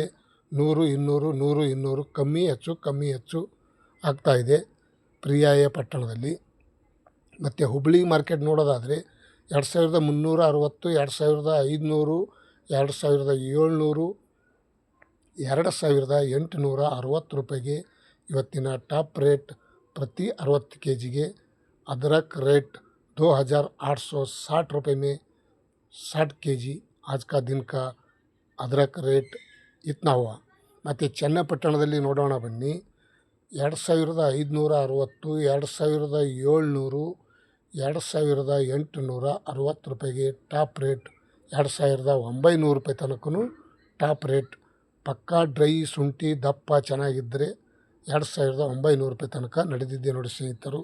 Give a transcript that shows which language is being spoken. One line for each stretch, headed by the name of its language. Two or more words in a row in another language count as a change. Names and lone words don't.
Kannada: 100, 200, 100, 200 ಕಮ್ಮಿ ಹೆಚ್ಚು ಆಗ್ತಾಯಿದೆ ಪ್ರಿಯಾಯ ಪಟ್ಟಣದಲ್ಲಿ. ಮತ್ತು ಹುಬ್ಬಳ್ಳಿ ಮಾರ್ಕೆಟ್ ನೋಡೋದಾದರೆ 2360, 2500, 2700, 2860 ರೂಪಾಯಿಗೆ ಇವತ್ತಿನ
English: top rate
Kannada: प्रति 60 kgಗೆ.
Hindi: अदरक रेट 2860 रुपये में 60 kg आज का दिन का अदरक रेट इतना हुआ.
Kannada: ಮತ್ತು ಚನ್ನಪಟ್ಟಣದಲ್ಲಿ ನೋಡೋಣ ಬನ್ನಿ, 2560, 2700, 2860 ರೂಪಾಯಿಗೆ
English: top rate.
Kannada: 2900 ರೂಪಾಯಿ ತನಕನೂ
English: top rate.
Kannada: ಪಕ್ಕಾ ಡ್ರೈ ಶುಂಠಿ ದಪ್ಪ ಚೆನ್ನಾಗಿದ್ದರೆ 2900 ರೂಪಾಯಿ ತನಕ ನಡೆದಿದೆ ನೋಡಿ ಸ್ನೇಹಿತರು.